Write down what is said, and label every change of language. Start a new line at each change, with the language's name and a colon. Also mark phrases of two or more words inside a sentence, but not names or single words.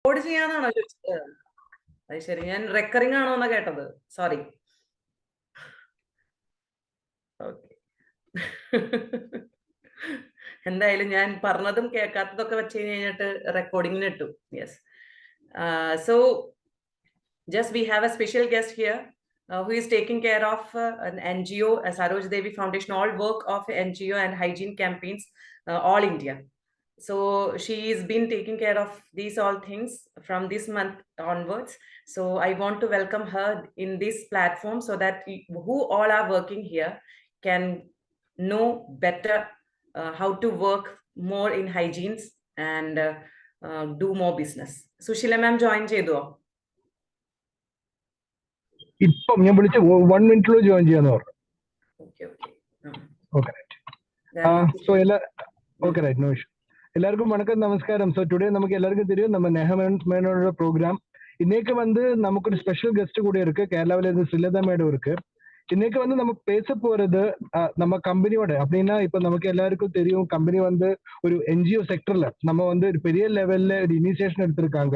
Malayalam: ചെയ്യാനാണോ ചോദിച്ചത്? അത് ശരി, ഞാൻ റെക്കറിംഗ് ആണോ എന്നാ കേട്ടത്. സോറി. ഓക്കെ. എന്തായാലും ഞാൻ പറഞ്ഞതും കേൾക്കാത്തതൊക്കെ വെച്ച് കഴിഞ്ഞിട്ട് റെക്കോർഡിങ്ങിന് ഇട്ടു. യെസ്.
English: So just we have a special guest here who is taking care of an NGO, Saroj Devi Foundation, all work of NGO and hygiene campaigns all India. So she's been taking care of these all things from this month onwards. So I want to welcome her in this platform so that who all are working here can know better how to work more in hygienes and do more business. Sushila ma'am join chedo.
Malayalam: ഇപ്പം ഞാൻ വിളിച്ച 1 മിനിറ്റിലോ ജോയിൻ ചെയ്യാന്ന് പറഞ്ഞു.
English: Okay right. So okay right, no issue.
Tamil: எல்லாருக்கும் வணக்கம், நமஸ்காரம்.
English: So today
Tamil: நமக்கு எல்லாருக்கும் தெரியும் நம்ம மேனோட ப்ரோக்ராம். இன்னைக்கு நமக்கு ஒரு
English: special guest
Tamil: கூட இருக்கு, கேரளாவில இருந்து ஸ்ரீலதா மேடம் இருக்கு. இன்னைக்கு நம்ம பேச போறது நம்ம கம்பெனியோட அப்படின்னா இப்ப நமக்கு எல்லாருக்கும் தெரியும் கம்பெனி ஒரு என்ஜிஓ செக்டர்ல நம்ம ஒரு பெரிய லெவல்ல ஒரு இனிஷியேஷன் எடுத்திருக்காங்க.